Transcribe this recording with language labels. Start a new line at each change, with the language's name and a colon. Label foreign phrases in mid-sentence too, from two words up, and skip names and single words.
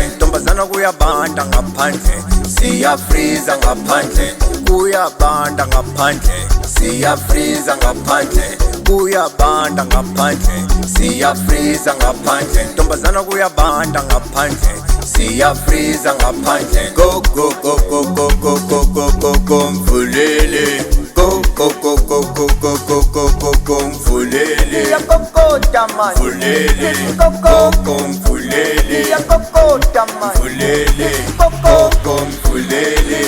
Zulu: Ntombazana kuyabanda ngaphandle, siyafreeza ngaphandle. Uyabanda ngaphandle, siyafreeza ngaphandle. Uyabanda ngaphandle, siyafreeza ngaphandle. Ntombazana kuyabanda ngaphandle, siyafreeza ngaphandle.
English: Go go go go go go go go go go mvulele. Go go go go go go go go go go mvulele.
Zulu: Yakokota man, Mvulele,
English: go go
Zulu: mvulele. yakokota man, Mvulele,
English: go go
Zulu: mvulele.